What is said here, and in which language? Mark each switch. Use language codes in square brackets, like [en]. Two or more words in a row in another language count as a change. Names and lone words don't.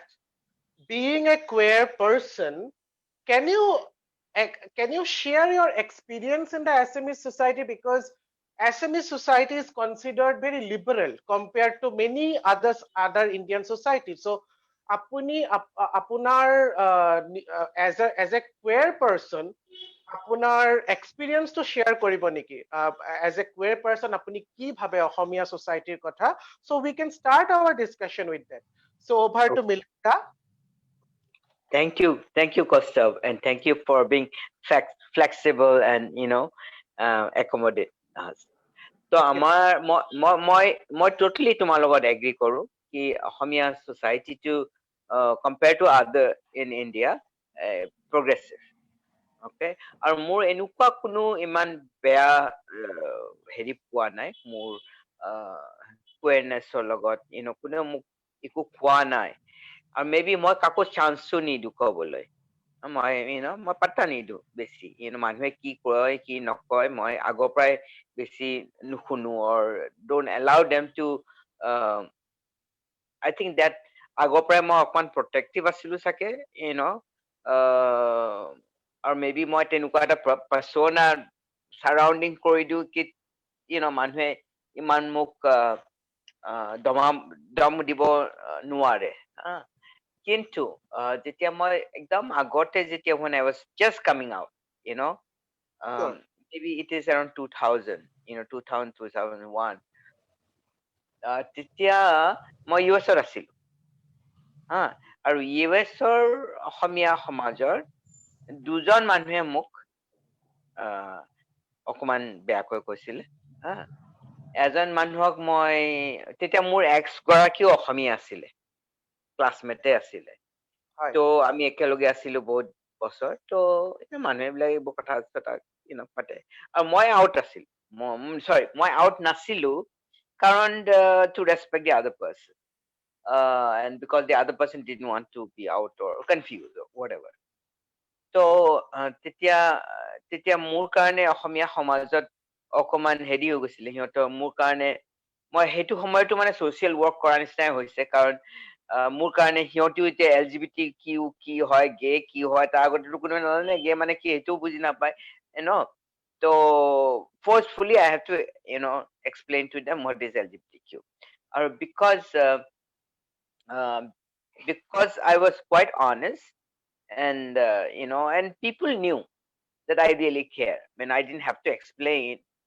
[en] Being a queer person, can you can you share your experience in the Assamese society, because Assamese society is considered very liberal compared to many other Indian societies. So [as] আপুনি আপোনাৰ [en] as a queer person, আপোনাৰ experience to share [as] কৰিব নেকি? [en] As a queer person, [as] আপুনি কি ভাবে অসমীয়া societyৰ কথা? [en] So we can start our discussion with that. So over to Milka. Thank you, Kaustav, and thank you for being flexible and accommodate us. So মই totally [as] তোমাৰ লগত [en] agree [as] কৰো কি অসমীয়া [en] society to compare to other in India progressive. [as] Okay, আৰু মোৰ এনেকুৱা কোনো ইমান বেয়া হেৰি পোৱা নাই মোৰ queernessৰ লগত কোনেও মোক একো কোৱা নাই আৰু maybe মই কাকো চান্সো নিদো কবলৈ মই পাত্তা নিদো বেছি মানুহে কি কয় কি নকয় মই আগৰ পৰাই বেছি নুশুনো [en] or don't allow them to uh, I think that [as] আগৰ পৰাই মই অকমান protective আছিলো চাগে [en] uh, or maybe [as] মই তেনেকুৱা এটা [en] persona surrounding [as] কৰি দিও কি মানুহে ইমান মোক দম দিব নোৱাৰে কিন্তু যেতিয়া মই একদম আগতে যেতিয়া [en] when I was just coming out you know um, Sure. maybe it is around [as] 2000 2000 2001 তেতিয়া মই US ত আছিলো আৰু US ৰ অসমীয়া সমাজৰ দুজন মানুহে মোক অকমান বেয়াকৈ কৈছিলে এজন মানুহক মই তেতিয়া মোৰ এক্স গৰাকীও অসমীয়া আছিলে ক্লাছমেটে আছিলে। হয়। তো আমি একেলগে আছিলো বহুত বছৰ। তো এতিয়া মানুহবিলাক এইবোৰ কথা চথা পাতে। আৰু মই আউট আছিলো। চৰি, মই আউট নাছিলো কাৰণ [en] to respect the other person. And because the other person didn't want to be out or confused or whatever. [as] তো তেতিয়া মোৰ কাৰণে অসমীয়া সমাজত অকমান হেৰি হৈ গৈছিলে সিহঁতৰ মোৰ কাৰণে। মই সেইটো সময়তো মানে ছচিয়েল ৱৰ্ক কৰা নিচিনাই হৈছে, কাৰণ মোৰ কাৰণে সিহঁতিও এতিয়া LGBT কিউ কি হয়, গে কি হয়, তাৰ আগতেতো কোনোৱে নাজানে গে মানে কি, সেইটোও বুজি নাপায় ন। [en] তো forcefully I have to explain to them what is LGBTQ. Or um, because I was quite honest, and and people knew that I really care. I mean, I didn't have to explain.